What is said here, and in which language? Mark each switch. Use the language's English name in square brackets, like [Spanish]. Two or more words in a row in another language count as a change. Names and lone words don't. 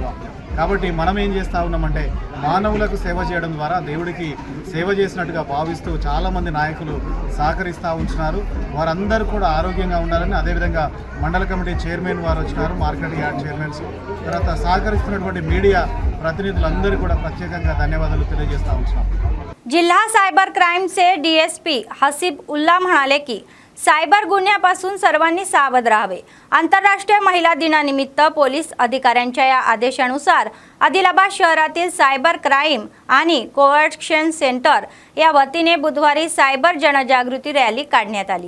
[Telugu] కాబట్టి మనం ఏం చేస్తూ ఉన్నామంటే మానవులకు సేవ చేయడం ద్వారా దేవుడికి సేవ చేసినట్టుగా భావిస్తూ చాలామంది నాయకులు సహకరిస్తూ ఉంటున్నారు. వారందరూ కూడా ఆరోగ్యంగా ఉండాలని, అదేవిధంగా మండల కమిటీ చైర్మన్ వారు వచ్చినారు, మార్కెట్ యార్డ్ చైర్మన్స్, తర్వాత సహకరిస్తున్నటువంటి మీడియా ప్రతినిధులందరూ కూడా ప్రత్యేకంగా ధన్యవాదాలు తెలియజేస్తూ ఉంటున్నాం. [Marathi] जिल्हा सायबर क्राईमचे DSP हसीब उल्ला म्हणाले की सायबर गुन्ह्यापासून सर्वांनी सावध राहावे. आंतरराष्ट्रीय महिला दिनानिमित्त पोलीस अधिकाऱ्यांच्या या आदेशानुसार आदिलाबाद शहरातील सायबर क्राईम आणि कोऑर्डिनेशन सेंटर या वतीने बुधवारी सायबर जनजागृती रॅली काढण्यात आली.